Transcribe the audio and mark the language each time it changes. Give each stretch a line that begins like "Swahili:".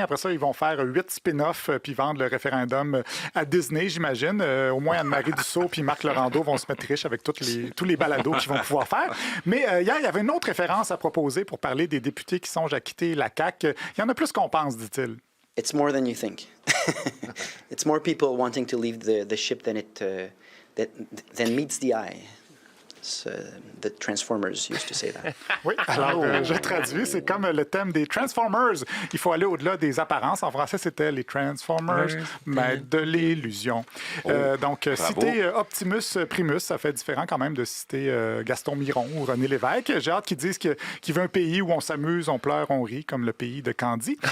French: Après ça, ils vont faire 8 spin-offs puis vendre le référendum à Disney, j'imagine. Au moins, Anne-Marie Dussault puis Marc Laurando vont se mettre riches avec tous les balados qu'ils vont pouvoir faire. Mais hier, il y avait une autre référence à proposer pour parler des députés qui songent à quitter la CAQ. Il y en a plus qu'on pense, dit-il.
English: It's more than you think. It's more people wanting to leave the ship than than meets the eye. The Transformers used to say that.
French: Oui, alors je traduis, c'est comme le thème des Transformers. Il faut aller au-delà des apparences. En français, c'était les Transformers, mais de l'illusion. Donc, citer Optimus Primus, ça fait différent quand même de citer Gaston Miron ou René Lévesque. J'ai hâte qu'ils disent qu'il veut un pays où on s'amuse, on pleure, on rit, comme le pays de Candy.